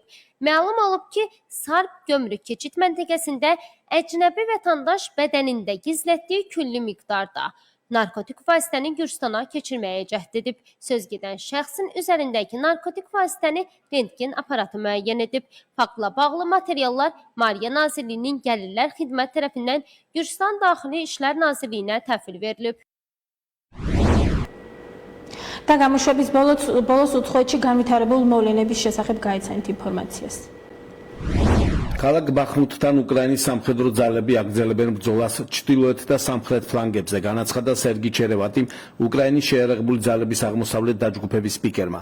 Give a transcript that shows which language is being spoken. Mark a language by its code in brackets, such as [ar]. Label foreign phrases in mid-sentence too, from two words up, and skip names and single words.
[az] Məlum olub ki, Sarp gömrük keçid məntəqəsində əcnəbi vətəndaş bədənində gizlətdiyi küllü miqdarda narkotik vasitəni Gürcistana keçirməyə cəhd edib. Söz gedən şəxsin üzərindəki narkotik vasitəni rentgen aparatı müəyyən edib. Faktla bağlı materiallar Maliyyə Nazirliyinin Gəlirlər Xidmət tərəfindən Gürcistan Daxili İşlər Nazirliyinə təhvil verilib. [ka] და გამოშვების ბოლოს უცხოეთში განვითარებულ მოვლენების შესახებ გაიცანით ინფორმაციას. ქალაქ ბახმუთთან უკრაინის სამხედრო ძალები აგრძელებენ ბრძოლას ჩრდილოეთ და სამხრეთ ფლანგებზე, განაცხადა სერგი ჩერევატი, უკრაინის შეიარაღებული ძალების აღმოსავლეთ დაჯგუფების სპიკერმა.